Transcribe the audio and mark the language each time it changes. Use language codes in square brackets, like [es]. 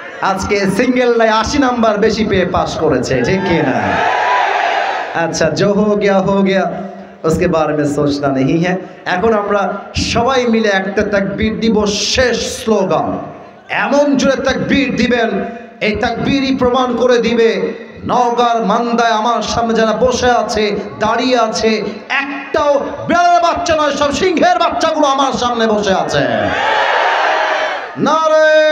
[bn] আজকে সিঙ্গেলরাই 80 নাম্বার বেশি পেয়ে পাস করেছে, ঠিক কি না? [hi] अच्छा जो हो गया उसके बारे में सोचना नहीं है। [bn] এখন আমরা সবাই মিলে একটা তাকবীর দিব, শেষ স্লোগান। এমন জোরে তাকবীর দিবেন, এই তাকবীরই প্রমাণ করে দিবে নওগাঁর মান্দায় আমার সামনে যারা বসে আছে, দাঁড়িয়ে আছে, একটাও বিড়ালের বাচ্চা নয়, সব সিংহের বাচ্চাগুলো আমার সামনে বসে আছে। নারে